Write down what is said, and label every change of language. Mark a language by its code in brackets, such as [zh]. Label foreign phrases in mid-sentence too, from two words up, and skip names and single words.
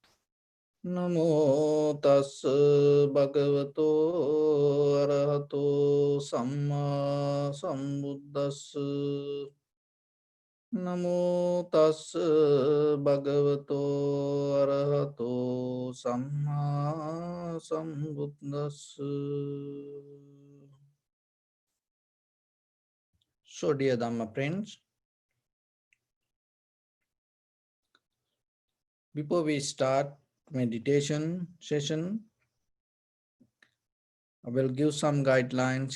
[pi] Namo tassa bhagavato arahato samma sambuddhassa. Namo tassa bhagavato arahato samma sambuddhassa. [en] So, dear Dhamma friends, before we start meditation session, I will give some guidelines.